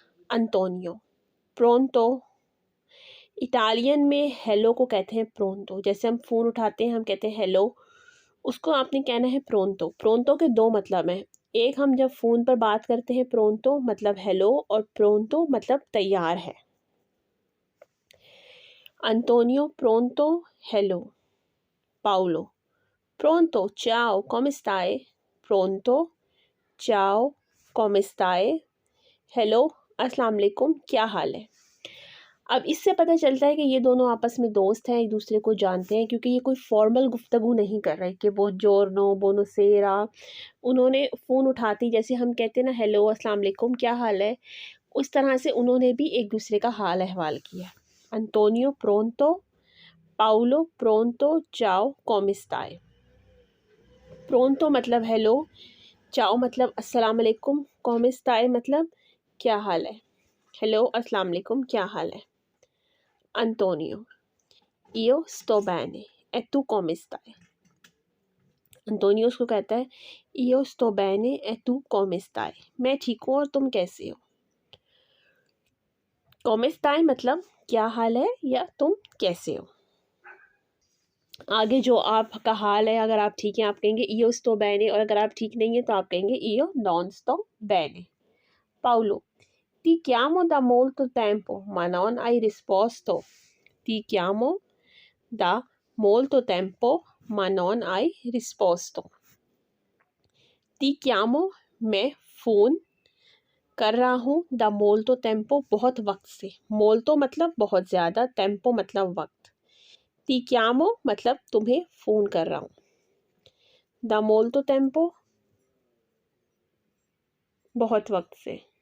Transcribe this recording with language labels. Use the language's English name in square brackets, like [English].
[Hindi] Antonio, प्रोंतो। Italian में hello को कहते हैं प्रोंतो। जैसे हम फ़ोन उठाते हैं हम कहते हैं हेलो, उसको आपने कहना है प्रोंतो। प्रोंतो के दो मतलब हैं, एक हम जब फ़ोन पर बात करते हैं प्रोंतो मतलब हेलो, और प्रोंतो मतलब तैयार है। [Italian] Antonio, pronto, hello. Paolo, pronto, ciao, come stai? Pronto, ciao, come stai? [Hindi] Hello, अस्सलाम वालेकुम, क्या हाल है? अब इससे पता चलता है कि ये दोनों आपस में दोस्त हैं, एक दूसरे को जानते हैं, क्योंकि ये कोई फॉर्मल गुफ्तगू नहीं कर रहे कि वो [Italian] जोरनो बोनोसेरा। [Hindi] उन्होंने फ़ोन उठाती जैसे हम कहते हैं ना हेलो अस्सलाम वालेकुम क्या हाल है, उस तरह से उन्होंने भी एक दूसरे का हाल अहवाल किया। [Italian] अंतोनियो प्रोंतो, पाउलो प्रोंतो, चाओ come stai। [Hindi] प्रोंतो मतलब हेलो, चाओ मतलब अस्सलाम वालेकुम, [Italian] come stai [Hindi] मतलब क्या हाल है। हेलो अस्सलाम वालेकुम क्या हाल है। [Italian] अंतोनियो, io sto bene e tu come stai। [Hindi] Antonio उसको कहता है [Italian] io sto bene e tu come stai, [Hindi] मैं ठीक हूँ और तुम कैसे हो। [Italian] come stai [Hindi] मतलब क्या हाल है या तुम कैसे हो। आगे जो आपका हाल है, अगर आप ठीक हैं आप कहेंगे [Italian] io sto bene, [Hindi] और अगर आप ठीक नहीं है तो आप कहेंगे [Italian] io non sto bene। Paolo, ti chiamo da molto tempo ma non hai risposto। ti chiamo da molto tempo ma non hai risposto। ti chiamo [Hindi] मैं फ़ोन कर रहा हूँ, [Italian] da molto tempo [Hindi] बहुत वक्त से, molto मतलब बहुत ज़्यादा, tempo मतलब वक्त, ti chiamo मतलब तुम्हें फ़ोन कर रहा हूँ, da molto tempo बहुत वक्त से।